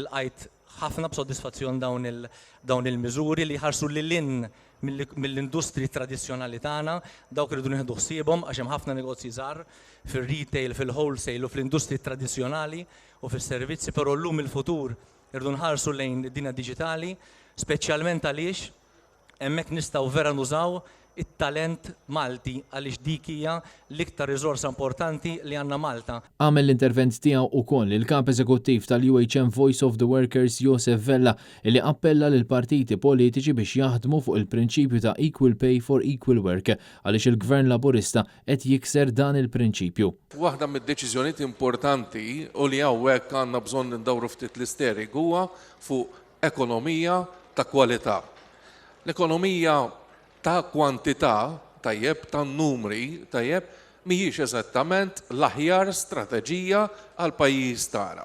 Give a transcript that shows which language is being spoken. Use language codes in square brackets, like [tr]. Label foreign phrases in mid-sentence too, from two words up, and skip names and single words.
[mt] Ħafna b'soddisfazzjon dawn il-miżuri li ħarsu lil-in mill-industri tradizzjonali tagħna, dawk irridu nieħdu ħsiebhom għax hemm ħafna negozji żgħar fir-retail, fil-wholesale u fl-industri tradizzjonali u fis-servizzi, però llum il-futur irridu nħarsu lejn dinja diġitali, speċjalment għaliex hemmhekk nistgħu vera nużaw it-talent Malti għaliex dik hija l-iktar riżorsa importanti li għandna Malta. Għamel l-intervent tiegħu wkoll il-kap eżekuttiv tal-UHM Voice of the Workers Josef Vella li appella lil partiti politiċi biex jaħdmu fuq il-prinċipju ta' [en] equal pay for equal work [mt] għaliex il-Gvern Laburista qed jikser dan il-prinċipju. Waħda mid-deċiżjonijiet importanti u li hawnhekk għandna bżonn indawru ftit l-isterik huwa fuq ekonomija ta' kwalità. L-ekonomija ta' kwantità, tajjeb, ta' numri, tajjeb, mhijiex eżattament l-aħjar strateġija għal pajjiż tagħna.